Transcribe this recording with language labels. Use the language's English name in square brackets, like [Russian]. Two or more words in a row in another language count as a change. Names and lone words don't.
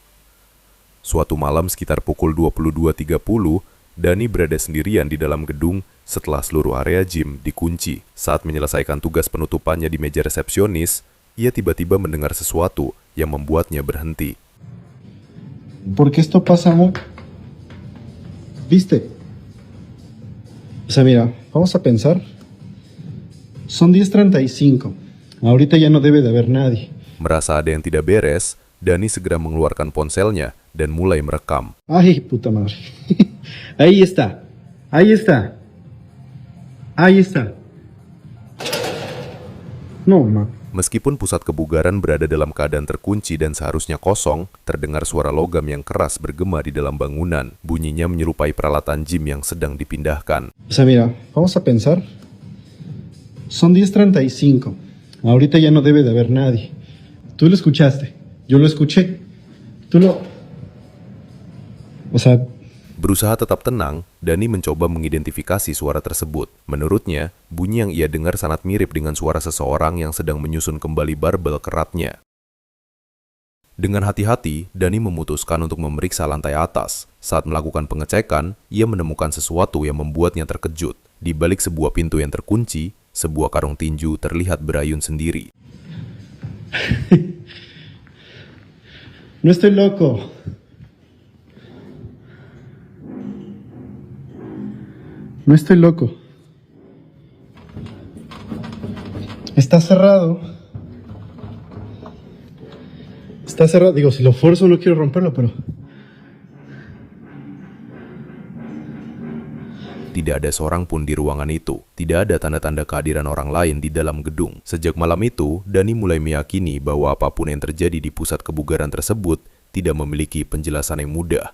[Indonesian] Suatu malam sekitar pukul 22.30, Dani berada sendirian di dalam gedung setelah seluruh area gym dikunci. Saat menyelesaikan tugas penutupannya di meja resepsionis, ia tiba-tiba mendengar sesuatu yang membuatnya berhenti. [Spanish] Porque esto pasa muy... ¿Viste? O sea, mira, vamos a pensar. Son 10:35. Ahorita ya no debe de haber nadie. [Indonesian] Merasa ada yang tidak beres, Dani segera mengeluarkan ponselnya dan mulai merekam. [Spanish] Ay, puta madre. Ahí está. Ahí está. Ahí está. No, ma. [Indonesian] Meskipun pusat kebugaran berada dalam keadaan terkunci dan seharusnya kosong, terdengar suara logam yang keras bergema di dalam bangunan. Bunyinya menyerupai peralatan gym yang sedang dipindahkan. [Spanish] O sea, mira, vamos a pensar. Son 10:35. Ahorita ya no debe de haber nadie. Tú lo escuchaste. Yo lo escuché. Tú lo... O sea... [Indonesian] Berusaha tetap tenang, Dani mencoba mengidentifikasi suara tersebut. Menurutnya, bunyi yang ia dengar sangat mirip dengan suara seseorang yang sedang menyusun kembali barbel keratnya. Dengan hati-hati, Dani memutuskan untuk memeriksa lantai atas. Saat melakukan pengecekan, ia menemukan sesuatu yang membuatnya terkejut. Di balik sebuah pintu yang terkunci, sebuah karung tinju terlihat berayun sendiri. [Spanish] No estoy loco. No estoy loco. Está cerrado. Está cerrado. Digo, si lo forzo no quiero romperlo, pero... [Indonesian] Tidak ada seorang pun di ruangan itu. Tidak ada tanda-tanda kehadiran orang lain di dalam gedung. Sejak malam itu, Dani mulai meyakini bahwa apapun yang terjadi di pusat kebugaran tersebut tidak memiliki penjelasan yang mudah.